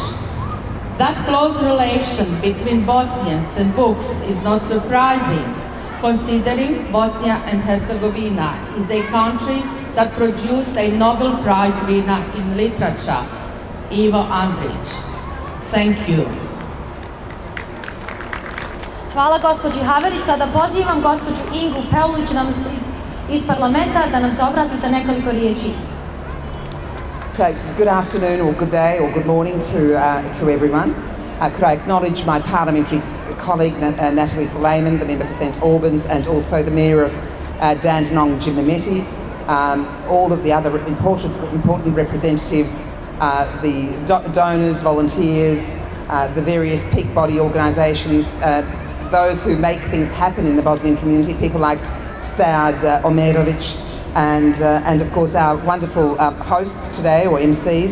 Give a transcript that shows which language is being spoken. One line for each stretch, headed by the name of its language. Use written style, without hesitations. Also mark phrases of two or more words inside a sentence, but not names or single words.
English: That close relation between Bosnians and books is not surprising, considering Bosnia and Herzegovina is a country that produced a Nobel Prize winner in literature, Ivo Andrić. Thank you.
Bosnian: Hvala gospođi Haverić. Sada pozivam gospođu Ingu Pavlić iz parlamenta da nam se obrati sa nekoliko riječi.
English: So, good afternoon or good day or good morning to everyone. Could I acknowledge my parliamentary colleague Natalie Suleiman, the member for St Albans, and also the mayor of Dandenong, Jim Mehmeti, all of the other important representatives, the donors, volunteers, the various peak body organisations, those who make things happen in the Bosnian community, people like Sad Omerovic, and of course our wonderful hosts today, or MCs.